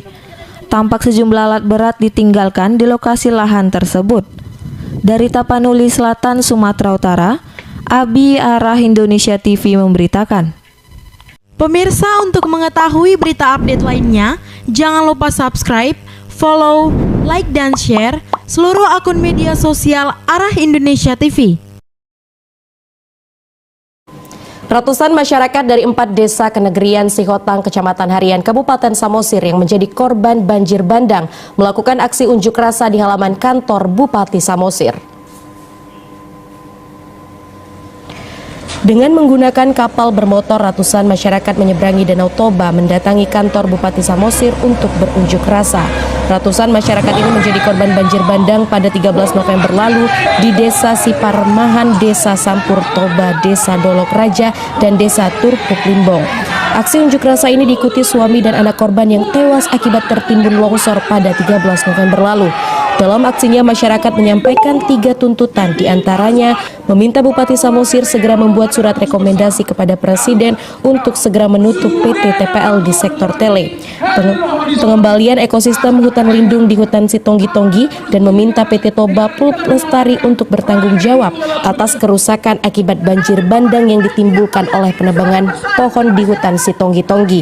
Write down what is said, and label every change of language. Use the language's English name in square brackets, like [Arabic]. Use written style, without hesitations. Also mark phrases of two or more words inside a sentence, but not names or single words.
[Indonesian] Tampak sejumlah alat berat ditinggalkan di lokasi lahan tersebut. Dari Tapanuli Selatan, Sumatera Utara, Abi Arah Indonesia TV memberitakan. Pemirsa, untuk mengetahui berita update lainnya, jangan lupa subscribe, [English] follow, like, [Indonesian] dan share seluruh akun media sosial Arah Indonesia TV. Ratusan masyarakat dari 4 desa kenegrian Sihotang, Kecamatan Harian, Kabupaten Samosir yang menjadi korban banjir bandang melakukan aksi unjuk rasa di halaman kantor Bupati Samosir. Dengan menggunakan kapal bermotor, ratusan masyarakat menyeberangi Danau Toba mendatangi kantor Bupati Samosir untuk berunjuk rasa. Ratusan masyarakat ini menjadi korban banjir bandang pada 13 November lalu di Desa Siparmahan, Desa Sampur Toba, Desa Dolok Raja, dan Desa Turpuk Limbong. Aksi unjuk rasa ini diikuti suami dan anak korban yang tewas akibat tertimbun longsor pada 13 November lalu. Dalam aksinya, masyarakat menyampaikan 3 tuntutan, diantaranya meminta Bupati Samosir segera membuat surat rekomendasi kepada Presiden untuk segera menutup PT TPL di sektor tele, pengembalian ekosistem hutan lindung di hutan Sitonggi-Tonggi, dan meminta PT Toba Pulp Lestari untuk bertanggung jawab atas kerusakan akibat banjir bandang yang ditimbulkan oleh penebangan pohon di hutan Sitonggi-Tonggi.